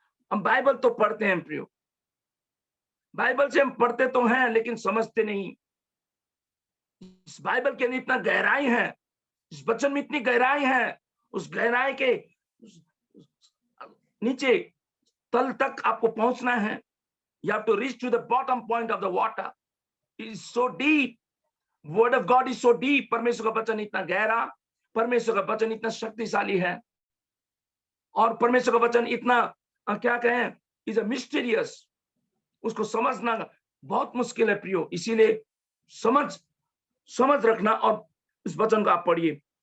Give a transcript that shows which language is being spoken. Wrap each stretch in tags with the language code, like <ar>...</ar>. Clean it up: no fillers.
<hi>हम बाइबल तो पढ़ते हैं प्रियो, बाइबल से हम पढ़ते तो हैं लेकिन समझते नहीं। इस बाइबल के अंदर इतना गहराई है, इस वचन में इतनी गहराई है, उस गहराई के नीचे तल तक आपको पहुंचना है।</hi> <en>You have to reach to the bottom point of the water. It is so deep. Word of God is so deep.</en> <hi>परमेश्वर का वचन इतना गहरा, परमेश्वर का वचन इतना शक्तिशाली है, और परमेश्वर का वचन इतना क्या कहें,</hi> <en>Is a mysterious.</en> <hi>उसको समझना बहुत मुश्किल है प्रियो। इसीलिए समझ रखना और इस वचन को आप पढ़िए।</hi>